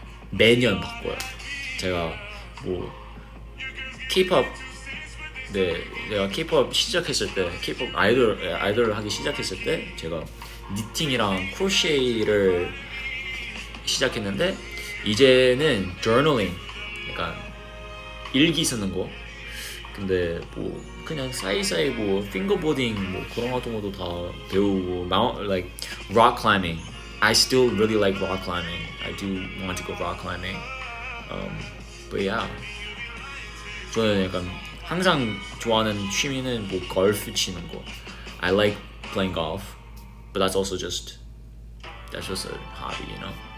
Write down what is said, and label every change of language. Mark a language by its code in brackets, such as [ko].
[ko] 매년 바꿔요. 제가 뭐 K-pop, 내가 K-pop 시작했을 때, K-pop 아이돌을 하기 시작했을 때 제가 니팅이랑 크로셰를 시작했는데, 이제는 journaling, 약간 일기 쓰는 거. 근데 뭐 그냥 사이사이 뭐 핑거보딩 뭐 그런 같은 것도 다 배우고, [en] like rock climbing. I still really like rock climbing. I do want to go rock climbing. But yeah. [ko] 저는 약간 항상 좋아하는 취미는 뭐 골프 치는 거. [en] I like playing golf, but that's just a hobby, you know.